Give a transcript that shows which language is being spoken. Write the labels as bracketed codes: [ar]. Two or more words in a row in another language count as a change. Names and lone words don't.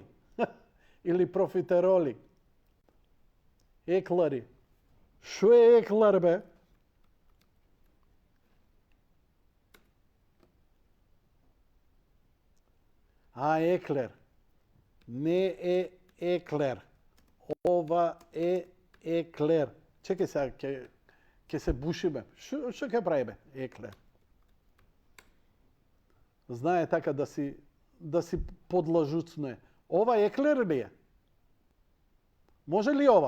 [mk] Ili profiteroli. Eklari. Što je eklar, be? A, ekler. Ne ekler. Ова е еклер. Чекай сега, ќе се бушиме. Што ќе правиме? Еклер. Знае така да си подлажуцне. Ова еклер ли е? Може ли ова?